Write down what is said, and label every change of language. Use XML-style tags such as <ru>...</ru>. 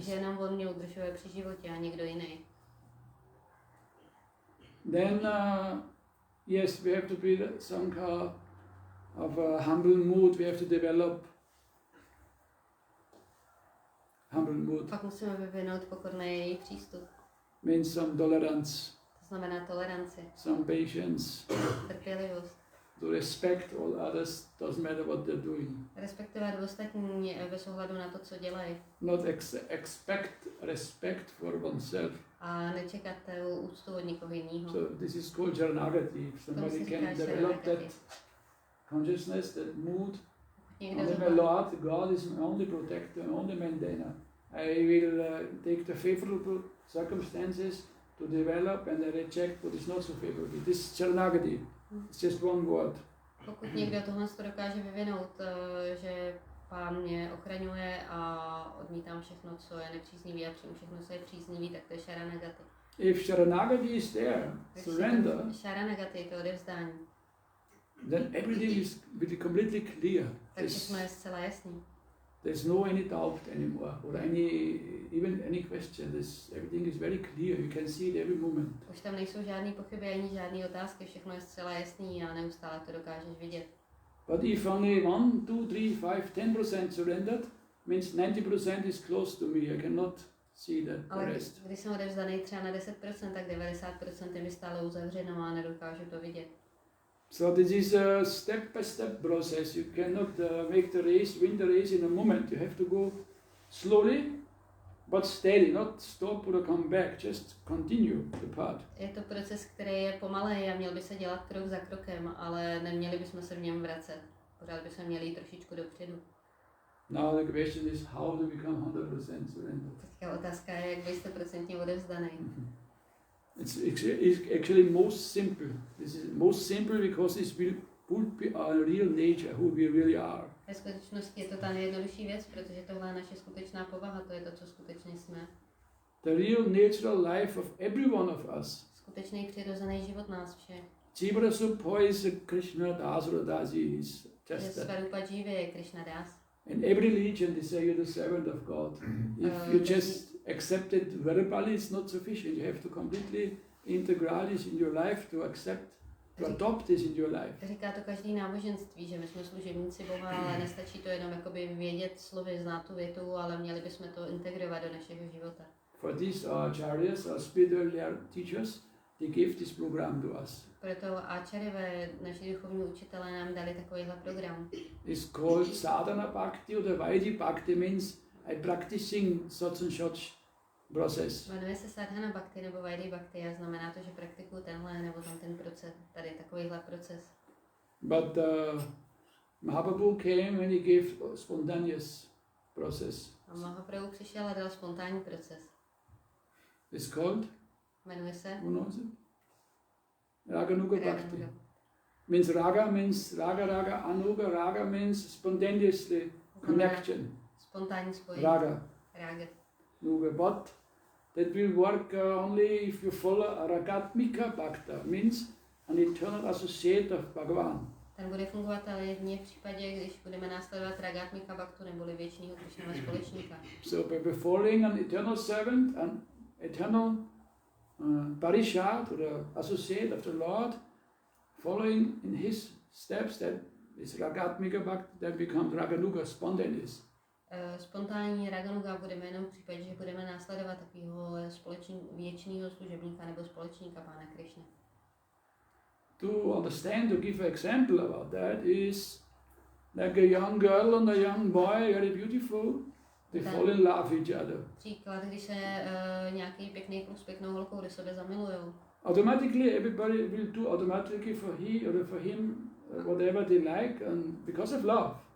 <cs>Že jenom On mě udržuje při životě a nikdo jiný.</cs> <en>Then yes, we have to be some kind of a humble mood. We have to develop humble mood.</en> <cs>Pak musíme vyvinout pokorný přístup.</cs> <en>Means some tolerance.</en> <cs>To znamená toleranci.</cs> <en>Some patience.</en> <cs>Trpělivost.</cs> <en>To respect all others, doesn't matter what they're doing.</en> <cs>Respektovat ostatní bez ohledu na to, co dělají.</cs> <en>Not expect respect for oneself.</en> <cs>A nečekat úctu od někoho jiného.</cs> <en>So this is called Sharanagati. If somebody can develop that consciousness, that mood, only my Lord, God is my only protector, only maintainer. I will take the favorable circumstances to develop and I reject what is not so favorable. This is Sharanagati. It's just one word.</en> <cs>Pokud někdo tohle dokáže vyvinout, že Pán mě ochraňuje a odmítám všechno, co je nepříznivý a přijmu všechno, co je příznivý, tak to je Sharanagati.</cs> <en>If Sharanagati is there, surrender,</en> <cs>Sharanagati, to odevzdání,</cs> <en>then everything is completely clear.</en> <cs>tak všechno je zcela jasný.</cs> <en>there's no any doubt anymore, or even any question. Everything is very clear. You can see it every moment.</en> <cs>Už tam nejsou žádný pochyby ani žádné otázky, všechno je zcela jasný a neustále to dokážeš vidět.</cs> <en>But if only 1, 2, 3, 5, 10% surrendered, means 90% is close to me. I cannot see the</en> <cs>Ale</cs> <en>rest.</en> <cs>když jsem odevzdaný třeba na 10%, tak 90% je mi stále uzavřeno a nedokážu to vidět.</cs> <en>So this is a step-by-step process. You cannot make the race, win the race in a moment. You have to go slowly, but steady, not stop or come back. Just continue the path.</en> <cs>Je to proces, který je pomalej a měl by se dělat krok za krokem, ale neměli bychom se v něm vracet. Pořád bychom měli jít trošičku dopředu.</cs> <en>Now the question is how to become 100% surrendered.</en> <cs>Teďka otázka je, jak byste procentně odevzdaný.</cs> <en>It's actually most simple. This is most simple because this will be our real nature, who we really are.</en> <cs>Ve skutečnosti je to ta nejjednodušší věc, protože tohle je naše skutečná povaha, to je to, co skutečně jsme.</cs> <en>The real natural life of every one of us.</en> <cs>Skutečný přirozený život nás všech.</cs> <en>Jivara Suppo is Krishna Das or Dasi is just that.</en> <cs>Svarupa Jiva je Krishna Das.</cs> <en>In every religion they say you're the servant of God. If you just accept it verbally, it's not sufficient. You have to completely integrate this in your life to accept, to adopt this in your life.</en> <cs>Říká to každý náboženství, že my jsme služebníci Boha, ale nestačí to jenom jakoby vědět slovy, znát tu větu, ale měli bychom to integrovat do našeho života.</cs> <en>For these acharyas, our spiritual teachers, they give this program to us.</en> <cs>Proto áčarové, naši duchovní učitelé, nám dali takovýhle program.</cs> <en>It's called sadhana bhakti or vaidhi bhakti, means I practicing such and such process.</en> <cs>Jmenuje se sadhana bhakti nebo vaidhi bhakti a znamená to, že praktikuju tenhle nebo ten proces, tady takovýhle proces.</cs> <en>But Mahaprabhu came and he gave spontaneous process.</en> <cs>A Mahaprabhu přišel a dal spontánní proces.</cs> <en>It's called,</en> <cs>Jmenuje se</cs> <en>who knows it? Raganuga bhakti. Means raga, anuga, raga means spontaneously connection.</en> <cs>Spontánní spojení. Raga. Raga. Nuga.</cs> <en>But that will work only if you follow ragatmika bhakta, means an eternal associate of Bhagavan.</en> <cs>Ten bude fungovat ale jedině v případě, když budeme následovat ragatmika bhaktu neboli věčného Krishnova společníka.</cs> <en>So by following an eternal servant, an eternal parishad or associate of the Lord, following in his steps, that is ragatmika bhakti, that becomes raganuga, spontaneous.</en> <cs>Spontánní raganuga budeme jenom v případě, že budeme následovat takového věčného služebníka nebo společníka Pána Krišny.</cs> <en>To understand, to give an example about that is like a young girl and a young boy, very beautiful, they fall in love with each other.</en> <cs>Příklad, když se nějaký pěkný kluk s pěknou holkou do sebe zamilujou.</cs> <en>Automatically everybody will do automatically for he or for him whatever they like, and because of love.</en>